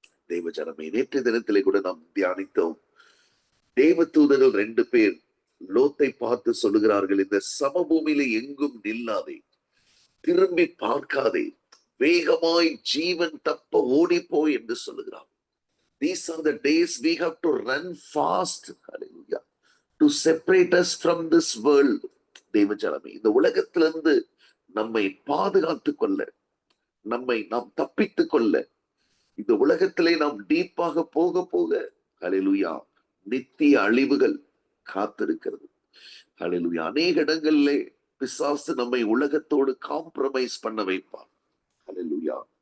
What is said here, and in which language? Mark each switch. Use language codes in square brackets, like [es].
[ta] தேவ ஜனமே, நேற்று தினத்திலே கூட நாம் தியானித்தோம். தேவ தூதர்கள் 2 பேர் லோத்தை பார்த்து சொல்லுகிறார்கள், இந்த சமபூமியில எங்கும் நில்லாதே, திரும்பி பார்க்காதே, வேகமாய் ஜீவன் தப்ப ஓடிப்போய் என்று சொல்லுகிறார். [en] These are the days we have to run fast. Hallelujah. To separate us from this world. [ta] தேவ ஜனமே, இந்த உலகத்திலிருந்து நம்மை பாதுகாத்துக் கொள்ள, நம்மை நாம் தப்பித்துக் கொள்ள, இந்த உலகத்திலே நாம் டீப்பாக போக போக, ஹல்லேலூயா, நித்திய அழிவுகள் காத்திருக்கிறது. ஹல்லேலூயா. அநேக இடங்களிலே பிசாசு நம்மை உலகத்தோடு காம்ப்ரமைஸ் பண்ண வைப்பான். ஹல்லேலூயா.